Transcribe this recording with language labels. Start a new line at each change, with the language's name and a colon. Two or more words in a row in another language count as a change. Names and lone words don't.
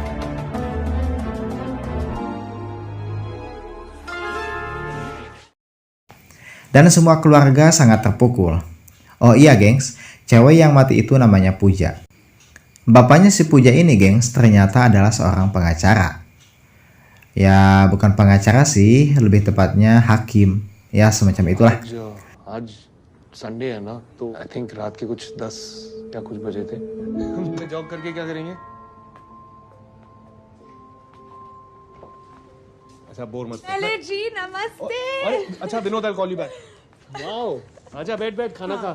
Indonesian: Dan semua keluarga sangat terpukul. Oh iya gengs, cewek yang mati itu namanya Puja. Bapaknya si Puja ini gengs ternyata adalah seorang pengacara. Ya bukan pengacara sih, lebih tepatnya hakim. Ya semacam itulah.
Hindi: आज संडे है ना, तो
English: I think
Hindi: रात के कुछ 10 या कुछ बजे थे. हम जॉब करके क्या करेंगे? अच्छा बोर मत कर. जी नमस्ते। अरे अच्छा विनोद,
English: I call you back.
Hindi: वाओ, आजा बैठ बैठ खाना खा.